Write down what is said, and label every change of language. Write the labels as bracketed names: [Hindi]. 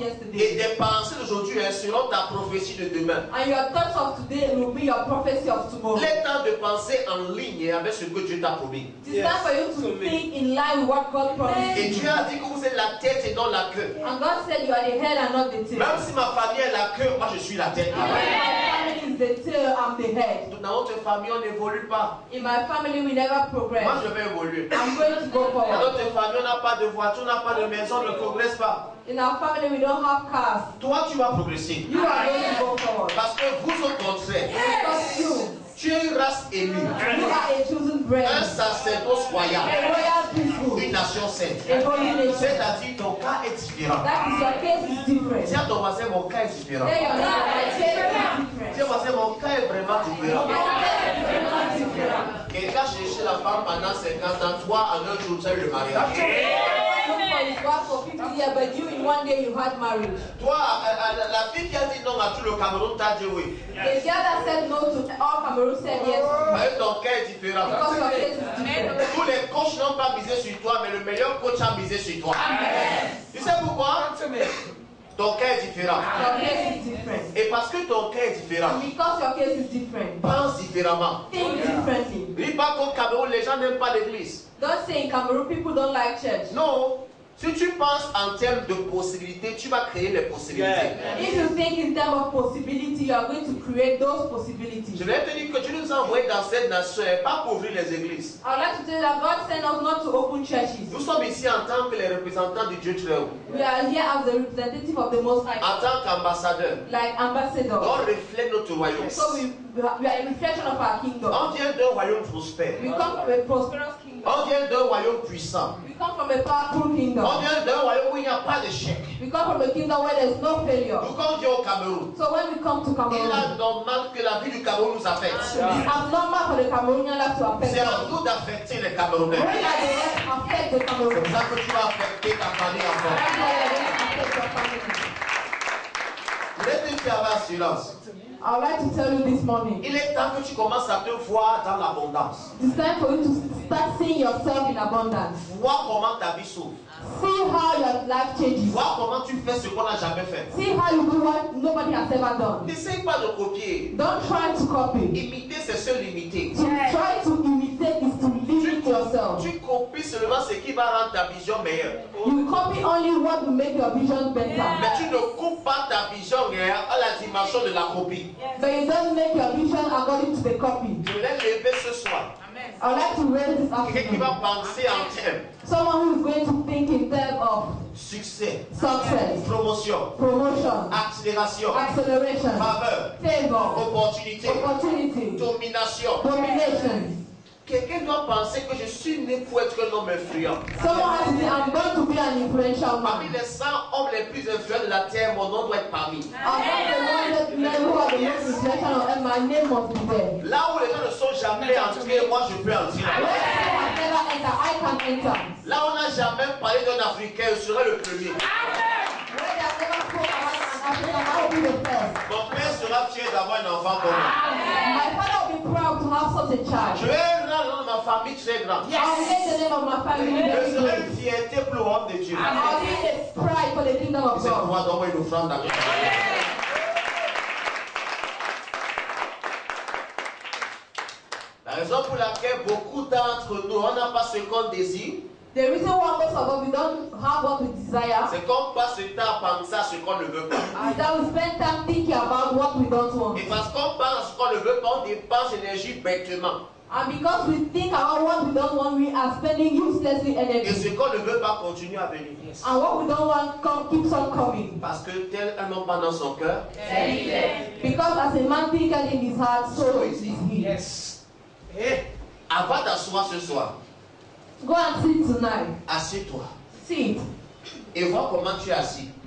[French] Et [English] yesterday. [French] tes pensées d'aujourd'hui seront ta prophétie de demain. [English] And your thoughts of today will be your prophecy of tomorrow. [French] Il est temps de penser en ligne avec ce que Dieu t'a promis. [English] It is time for you to think in line with what God promised [French] Et [English] you. [French] Dieu a dit que vous êtes la tête et non la queue. [English] And God said you are the head and not the tail. [French] Même si ma famille est la queue, moi je suis la tête. [English] My family is the tail, I'm the head. [French] Dans notre famille, on n'évolue pas. [English] In my family, we never progress. [French] Moi je vais évoluer. [English] I'm going to go [French] Dans [English] forward. [French] notre famille, on n'a pas de voiture, on n'a pas de maison, on ne progresse pas. [English] In our family, we don't have cars. [French] Toi, tu vas progresser. [English] You are going to go forward. [French] Parce que vous, au contraire, [English] Because you [French] tu es une race élue, [English] are a chosen [French] un [English] brand, [French] sacerdoce [English] a [French] royal, [English] royal people, [French] une nation sainte. [English] a holy nation. [French] C'est-à-dire ton cas est différent. [English] That is your case is different. [French] Dis à ton voisin, mon cas est différent. [English] Tell your neighbor, my case is [French] Dis à ton voisin, mon cas est vraiment différent. [English] My case is very different. [French] Quelqu'un cherchait la femme pendant 50 ans, toi en un jour tu as eu le mariage. [English] Look for his wife for 50 years, but you in one day you had marriage. [French] Toi, la fille qui a dit non à tout le Cameroun t'a dit oui. [English] The girl that said no to all Cameroon said yes [French] Mais ton cas est différent. [English] because your case is different. [French] Tous les coachs n'ont pas misé sur toi, mais le meilleur coach a misé sur toi. Tu sais pourquoi? Ton cas est différent. [English] Your case is different. [French] Et parce que ton cas est différent, [English] And because your case is different, [French] pense différemment. [English] think differently. [French] Dis pas qu'au Cameroun, les gens n'aiment pas l'église. [English] Don't say in Cameroon people don't like church. [French] Non. Si tu penses en termes de possibilités, tu vas créer les possibilités. [English] If you think in terms of possibility, you are going to create those possibilities. [French] Je vais te dire que tu nous as envoyés dans cette nation, pas pour ouvrir les églises. [English] I would like to tell you that God sent us not to open churches. [French] Nous sommes ici en tant que les représentants du Dieu très haut. [English] We are here as the representative of the Most High, [French] En tant qu'ambassadeurs. [English] like ambassadors. [French] On reflète notre royaume. [English] So we are a reflection of our kingdom. [French] On vient d'un royaume prospère. [English] We come from a prosperous kingdom. [French] On vient d'un royaume puissant. [English] We come from a powerful kingdom. [French] On vient d'un royaume où il n'y a pas d'échec. [English] We come from a kingdom where there is no failure. [French] Nous, quand on vient au Cameroun, [English] So when we come to [French] il [English] Cameroon, [French] est normal que la vie du Cameroun nous affecte. [English] it's abnormal for the Cameroonian life to affect [French] C'est à [English] us. [French] nous d'affecter les Camerounais. [English] We are the ones who affect the [French] C'est [English] Cameroon. [French] pour ça que tu vas affecter ta famille encore. [English] That's why we are going to affect your family. [French] Je vais te faire avoir silence. [English] I would like to tell you this morning, [French] Il est temps que tu commences à te voir dans l'abondance. [English] it's time for you to start seeing yourself in abundance. [French] Vois comment ta vie s'ouvre. [English] See how your life changes. [French] Vois comment tu fais ce qu'on n'a jamais fait. [English] See how you do what nobody has ever done. [French] N'essaye pas de copier. [English] Don't try to copy. [French] Imiter, c'est se limiter. [English] To try to imitate is to limit yourself. [French] Tu copies seulement ce qui va rendre ta vision meilleure. [English] You copy only what will make your vision better. [French] Mais tu ne coupes pas ta vision meilleure à la dimension de la copie. [English] But you don't make your vision according to the copy. [French] Je vais lever ce soir. [English] I would like to raise this [French] Quelqu'un qui va penser en termes [English] Someone who is going to think in terms of [French] succès, [English] success, [French] promotion, [English] promotion, [French] accélération, [English] acceleration, [French] faveur, [English] favor, [French] opportunité, [English] opportunity, [French] domination. [English] domination. [French] Quelqu'un doit penser que je suis né pour être un homme influent. [English] Someone has to say, I'm going to be an influential [French] Parmi [English] man. [French] les 100 hommes les plus influents de la terre, mon nom doit être parmi. [English] Among the 100 men who are the most influential, and my name must be there. [French] Là où les gens ne sont jamais entrés, moi je peux entrer. [English] Where I have never entered, I can enter. [French] Là où on n'a jamais parlé d'un Africain, je serai le premier. [English] Where they have never spoken about an African, I will be the first. [French] Mon père sera fier d'avoir un enfant comme moi. [English] My father will be proud to have such a [French] Je vais rendre le nom de ma famille très grand. [English] I'll make the name of my family very [French] serai [English] great. [French] une fierté pour le royaume de Dieu. [English] I'll be a pride for the kingdom of [French] C'est [English] God. [French] moi d'envoyer une offrande à Dieu. La raison pour laquelle beaucoup d'entre nous, on n'a pas ce qu'on désire, [English] The reason why most of us we don't have what we desire [French] c'est qu'on passe le temps à penser à ce qu'on ne veut pas. [English] is that we spend time thinking about what we don't want. [French] Et parce qu'on pense à ce qu'on ne veut pas, on dépense l'énergie bêtement. [English] And because we think about what we don't want, we are spending uselessly [French] Et ce [English] energy. [French] qu'on ne veut pas continue à venir. [English] And what we don't want keeps on coming. [French] Parce que tel un homme dans son cœur, [English] Because as a man thinketh in his heart, so is he. [French] et avant d'asseoir ce soir, [English] Go and sit tonight. [French] assieds-toi [English] Sit [French] et vois comment tu es assis.